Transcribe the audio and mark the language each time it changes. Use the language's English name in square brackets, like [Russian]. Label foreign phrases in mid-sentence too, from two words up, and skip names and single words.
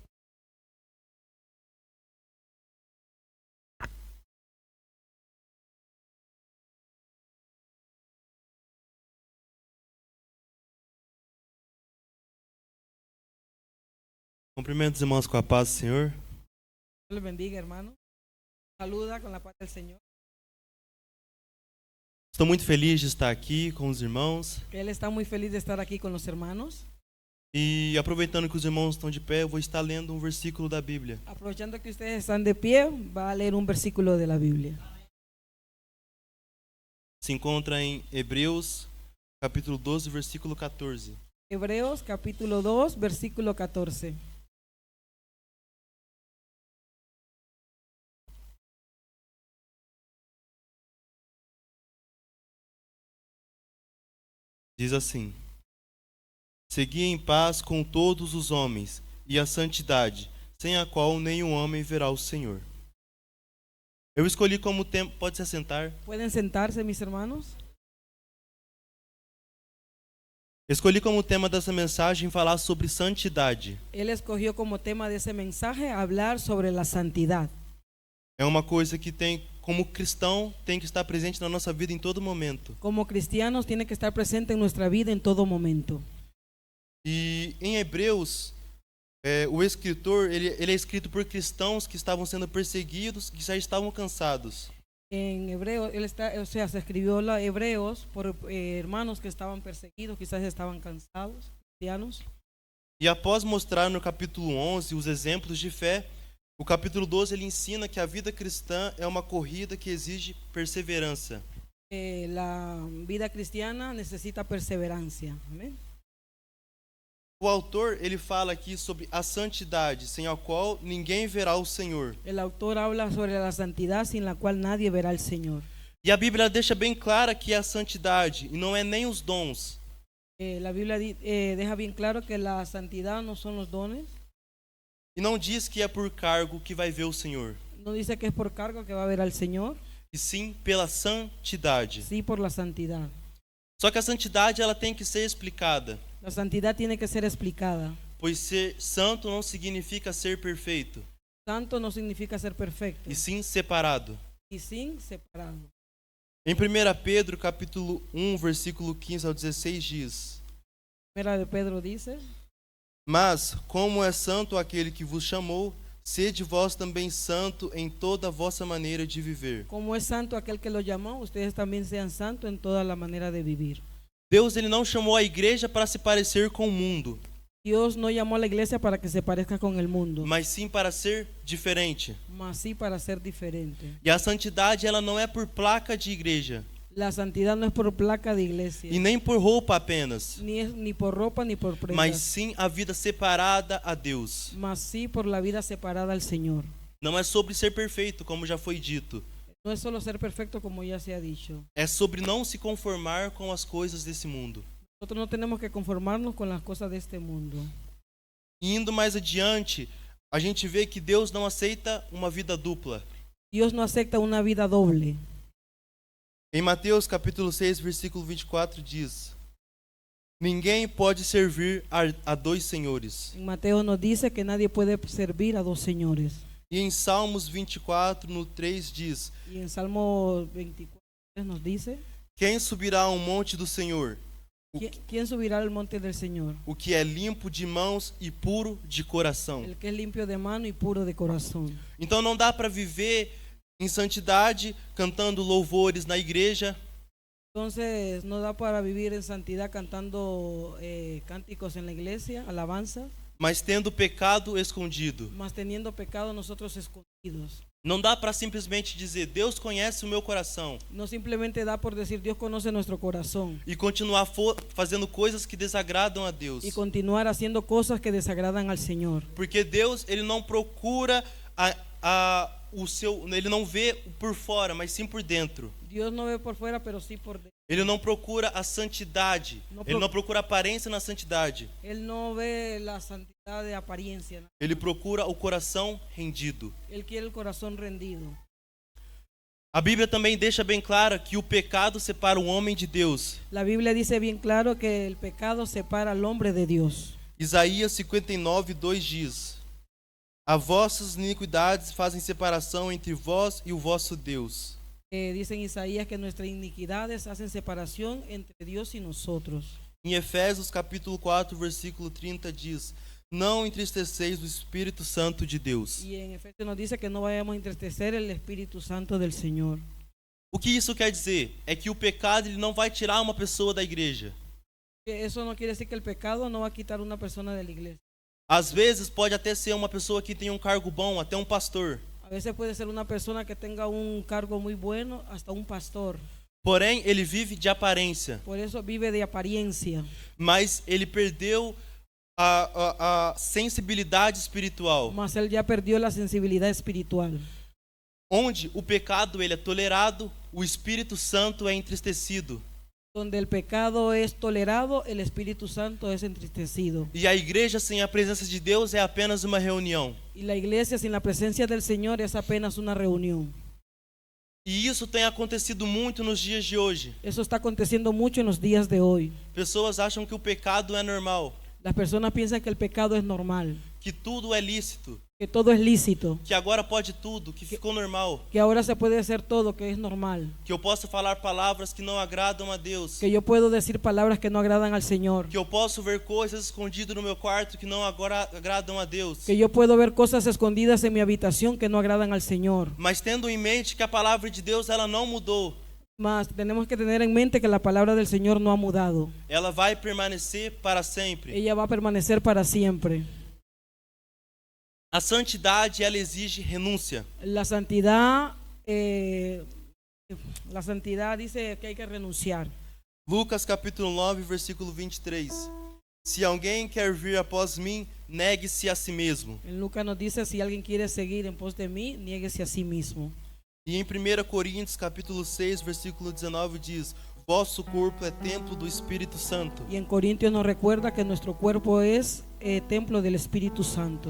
[Portuguese] Cumprimento os irmãos com a paz do Senhor. [Spanish] Dios les bendiga, hermano. Saluda con la paz del Señor. [Portuguese] Estou muito feliz de estar aqui com os irmãos. [Spanish] Él está muy feliz de estar aquí con los hermanos. [Portuguese] E aproveitando que os irmãos estão de pé, eu vou estar lendo um versículo da Bíblia. [Spanish] Aprovechando que ustedes están de pie, va a leer un versículo de la Biblia. [Portuguese] Se encontra em Hebreus, capítulo 12, versículo 14. [Spanish] Hebreos capítulo 2, versículo 14. [Portuguese] Diz assim: Segui em paz com todos os homens e a santidade, sem a qual nenhum homem verá o Senhor. Eu escolhi como tema... Pode se assentar. [Spanish] ¿Pueden sentarse, mis hermanos? [Portuguese] Escolhi como tema dessa mensagem falar sobre santidade. [Spanish] Él escogió como tema de ese mensaje hablar sobre la santidad. [Portuguese] É uma coisa que tem, como cristão, tem que estar presente na nossa vida em todo momento. [Spanish] Como cristianos tiene que estar presente en nuestra vida en todo momento. [Portuguese] E em Hebreus, o escritor, ele é escrito por cristãos que estavam sendo perseguidos, que já estavam cansados. [Spanish] En Hebreos, se escribió la Hebreos por hermanos que estaban perseguidos, quizás estaban cansados, cristianos. [Portuguese] E após mostrar no capítulo 11 os exemplos de fé, o capítulo 12 ele ensina que a vida cristã é uma corrida que exige perseverança. [Spanish] La vida cristiana necesita perseverancia. Amén. [Portuguese] O autor ele fala aqui sobre a santidade, sem a qual ninguém verá o Senhor. [Spanish] El autor habla sobre la santidad sin la cual nadie verá al Señor. [Portuguese] E a Bíblia deixa bem clara que é a santidade, e não é nem os dons. [Spanish] La Biblia deja bien claro que la santidad no son los dones. [Portuguese] E não diz que é por cargo que vai ver o Senhor, [Spanish] No dice que es por cargo que va a ver al Señor, [Portuguese] e sim pela santidade. [Spanish] sí por la santidad. [Portuguese] Só que a santidade ela tem que ser explicada, [Spanish] La santidad tiene que ser explicada. [Portuguese] pois ser santo não significa ser perfeito, [Spanish] Santo no significa ser perfecto, [Portuguese] e sim separado. [Spanish] y sin separado. [Portuguese] Em 1 Pedro, capítulo 1, versículo 15 ao 16 diz: [Spanish] Primera de Pedro dice: [Portuguese] Mas, como é santo aquele que vos chamou, sede vós também santo em toda a vossa maneira de viver. [Spanish] como es santo aquel que lo llamó, ustedes también sean santos en toda la manera de vivir. [Portuguese] Deus ele não chamou a igreja para se parecer com o mundo, [Spanish] Dios no llamó a la iglesia para que se parezca con el mundo, [Portuguese] mas sim para ser diferente. [Spanish] mas sí para ser diferente. [Portuguese] E a santidade ela não é por placa de igreja, [Spanish] La santidad no es por placa de iglesia, [Portuguese] e nem por roupa apenas, [Spanish] ni por ropa ni por [Portuguese] mas [Spanish] prendas, [Portuguese] sim a vida separada a Deus. [Spanish] mas sí por la vida separada al Señor. [Portuguese] Não é sobre ser perfeito, como já foi dito. [Spanish] No es solo ser perfecto, como ya se ha dicho. [Portuguese] É sobre não se conformar com as coisas desse mundo. [Spanish] Nosotros no tenemos que conformarnos con las cosas de este mundo. [Portuguese] E indo mais adiante, a gente vê que Deus não aceita uma vida dupla. [Spanish] Dios no acepta una vida doble. [Portuguese] Em Mateus capítulo 6, versículo 24 diz: Ninguém pode servir a dois senhores. [Spanish] En Mateo nos dice que nadie puede servir a dos señores. [Portuguese] E em Salmos 24, no 3 diz: [Spanish] Y en Salmo 24 nos dice: [Portuguese] Quem subirá ao monte do Senhor? [Spanish] ¿Quién subirá al monte del Señor? [Portuguese] O que é limpo de mãos e puro de coração. [Spanish] El que es limpio de mano y puro de corazón. [Portuguese] Então não dá para viver em santidade cantando louvores na igreja, [Spanish] Entonces no da para vivir en santidad cantando cánticos en la iglesia, alabanza, [Portuguese] mas tendo pecado escondido. [Spanish] mas teniendo pecado nosotros escondidos. [Portuguese] Não dá para simplesmente dizer Deus conhece o meu coração [Spanish] No simplemente da por decir Dios conoce nuestro corazón [Portuguese] e continuar fazendo coisas que desagradam a Deus. [Spanish] y continuar haciendo cosas que desagradan al Señor. [Portuguese] Porque Deus ele não procura ele não vê por fora, mas sim por dentro. [Spanish] Dios no ve por fuera, pero sí por dentro. [Portuguese] Ele não procura a santidade. Ele não procura aparência na santidade. [Spanish] Él no ve la santidad de apariencia, ¿no? [Portuguese] Ele procura o coração rendido. [Spanish] Él quiere el corazón rendido. [Portuguese] A Bíblia também deixa bem clara que o pecado separa o homem de Deus. [Spanish] La Biblia dice bien claro que el pecado separa al hombre de Dios. [Portuguese] Isaías 59:2 diz: As vossas iniquidades fazem separação entre vós e o vosso Deus. [Spanish] Dice en Isaías que nuestras iniquidades hacen separación entre Dios y nosotros. [Portuguese] Em Efésios capítulo 4, versículo 30 diz: Não entristeceis o Espírito Santo de Deus. [Spanish] Y en Efesios nos dice que no vayamos a entristecer el Espíritu Santo del Señor. [Portuguese] O que isso quer dizer? É que o pecado ele não vai tirar uma pessoa da igreja. [Spanish] Eso no quiere decir que el pecado no va a quitar una persona de la iglesia. [Portuguese] Às vezes pode até ser uma pessoa que tem um cargo bom, até um pastor. [Spanish] A veces puede ser una persona que tenga un cargo muy bueno, hasta un pastor. [Portuguese] Porém, ele vive de aparência. [Spanish] Por eso vive de apariencia. [Portuguese] Mas ele perdeu a sensibilidade espiritual. [Spanish] Mas él ya perdió la sensibilidad espiritual. [Portuguese] Onde o pecado ele é tolerado, o Espírito Santo é entristecido. [Spanish] Donde el pecado es tolerado, el Espíritu Santo es entristecido. [Portuguese] E a igreja sem a presença de Deus é apenas uma reunião. [Spanish] Y la iglesia sin la presencia del Señor es apenas una reunión. [Portuguese] E isso tem acontecido muito nos dias de hoje. [Spanish] Eso está aconteciendo mucho en los días de hoy. [Portuguese] Pessoas acham que o pecado é normal, [Spanish] Las personas piensan que el pecado es normal, [Portuguese] que tudo é lícito, [Spanish] que todo es lícito, [Portuguese] que agora pode tudo, que ficou normal, [Spanish] que ahora se puede hacer todo, que es normal, [Portuguese] que eu posso falar palavras que não agradam a Deus, [Spanish] que yo puedo decir palabras que no agradan al Señor, [Portuguese] que eu posso ver coisas escondidas no meu quarto que não agora agradam a Deus. [Spanish] que yo puedo ver cosas escondidas en mi habitación que no agradan al Señor. [Portuguese] Mas tendo em mente que a palavra de Deus ela não mudou, [Spanish] Mas tenemos que tener en mente que la palabra del Señor no ha mudado. [Portuguese] ela vai permanecer para sempre. [Spanish] Ella va a permanecer para siempre. [Portuguese] A santidade ela exige renúncia. [Spanish] La santidad dice que hay que renunciar. [Portuguese] Lucas capítulo 9, versículo 23. Se alguém quer vir após mim, negue-se a si mesmo. [Spanish] En Lucas nos dice, si alguien quiere seguir en pos de mí, niéguese a sí mismo. [Portuguese] E em 1 Coríntios capítulo 6, versículo 19 diz: Vosso corpo é templo do Espírito Santo. [Spanish] Y en Corintios nos recuerda que nuestro cuerpo es templo del Espíritu Santo.